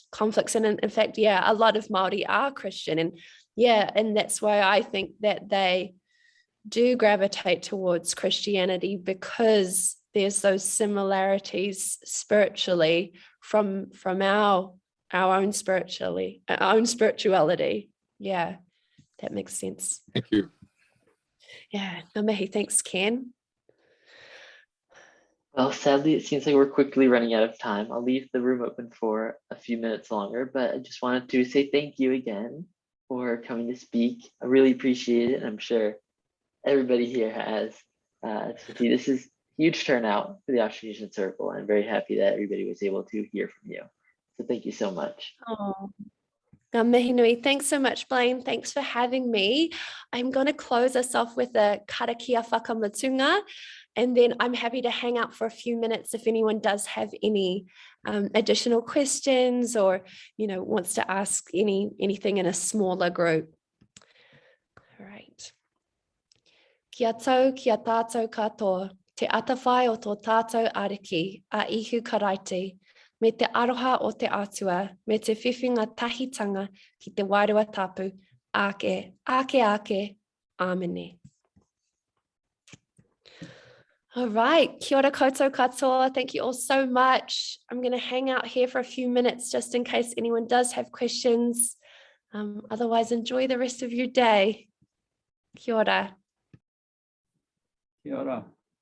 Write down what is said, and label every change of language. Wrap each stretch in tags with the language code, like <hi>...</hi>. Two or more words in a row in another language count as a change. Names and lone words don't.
<en>And in fact, yeah, a lot of Māori are Christian, and yeah, and that's why I think that they do gravitate towards Christianity, because there's those similarities spiritually from our own spirituality. Yeah, that makes sense. Thank you. Yeah,</en> <mi>ngā mihi.</mi> <en>Thanks, Ken. Well, sadly, it seems like we're quickly running out of time. I'll leave the room open for a few minutes longer, but I just wanted to say thank you again for coming to speak. I really appreciate it. I'm sure everybody here has. This is huge turnout for the Austronesian Circle. I'm very happy that everybody was able to hear from you. So thank you so much.</en> <mi>Oh, ngā mihi nui.</mi> <en>Thanks so much, Blaine. Thanks for having me. I'm going to close us off with a</en> <mi>karakia whakamatunga,</mi> <en>and then I'm happy to hang out for a few minutes if anyone does have any additional questions, or, you know, wants to ask anything in a smaller group. All right.</en> <mi>Kia tau, kia tātou katoa, te atawhai o tō tātou ariki, a ihu karaiti, me te aroha o te atua, me te whiwhinga tahitanga ki te wairua tapu, ake, ake, amene.</mi> <en>All right,</en> <mi>kia ora koutou katoa.</mi> <en>Thank you all so much. I'm going to hang out here for a few minutes just in case anyone does have questions. Otherwise, enjoy the rest of your day.</en> <mi>Kia ora. Kia ora.</mi>